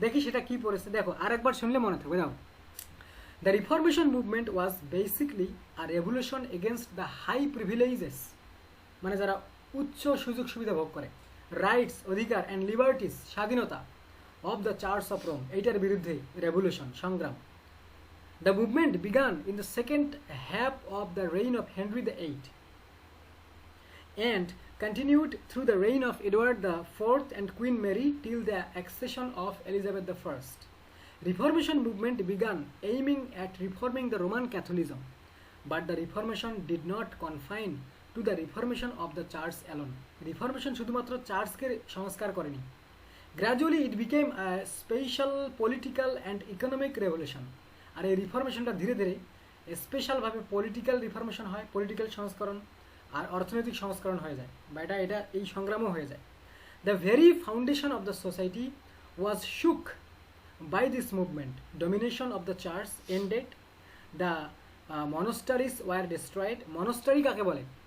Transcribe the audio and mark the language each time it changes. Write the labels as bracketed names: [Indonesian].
[Bangla] দেখি সেটা কি পড়েছে, দেখো আরেকবার শুনলে মনে থাকবে। দাও, [English] the reformation movement was basically a revolution against the high privileges, [Bangla] মানে যারা উচ্চ সুযোগ সুবিধা ভোগ করে, রাইটস অধিকার [English] and liberties [Bangla] স্বাধীনতা [English] of the church of Rome, [Bangla] এইটার বিরুদ্ধে রেভলিউশন সংগ্রাম। [English] The movement began in the second half of the reign of Henry VIII and continued through the reign of Edward IV and Queen Mary till the accession of Elizabeth I. Reformation movement began aiming at reforming the Roman Catholicism, but the Reformation did not confine to the reformation of the church alone. [Bangla] Reformation শুধুমাত্র চার্চকে সংস্কার করেনি। [English] Gradually it became a special political and economic revolution. [Bangla] আর এই রিফরমেশনটা ধীরে ধীরে স্পেশালভাবে political reformation হয়, political সংস্করণ, আর অর্থনৈতিক সংস্করণ হয়ে যায়, বা এটা এই সংগ্রামও হয়ে যায়। [English] The very foundation of the society was shook by this movement, domination of the church ended, the monasteries were destroyed. [Bangla] মনস্টারি কাকে বলে?